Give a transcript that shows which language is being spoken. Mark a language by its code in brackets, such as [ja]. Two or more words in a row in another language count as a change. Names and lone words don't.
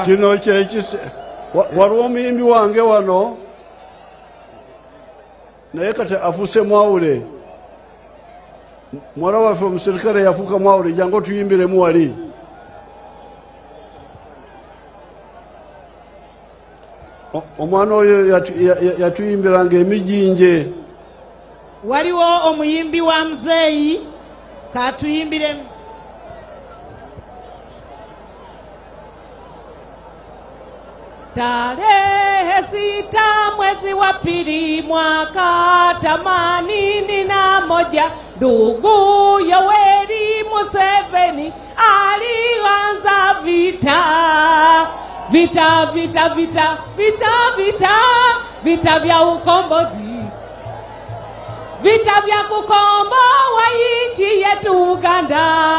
[lg] kino kyekise waliwo omuyimbi wange wano naye kati afuuse mwawule mwala waffe omusirikale yafuuka mwawule jangu otuyimbiremu wali. Omwana oyo yatuyimbiranga emijinje. Waliwo omuyimbi wa muzeeyi katuyimbiremu. [sw] Tarehe 6 mwezi wa pili mwaka 81 ndugu Yoweri Museveni alianza vita vya ukombozi, vita vya kukomboa nchi yetu Uganda.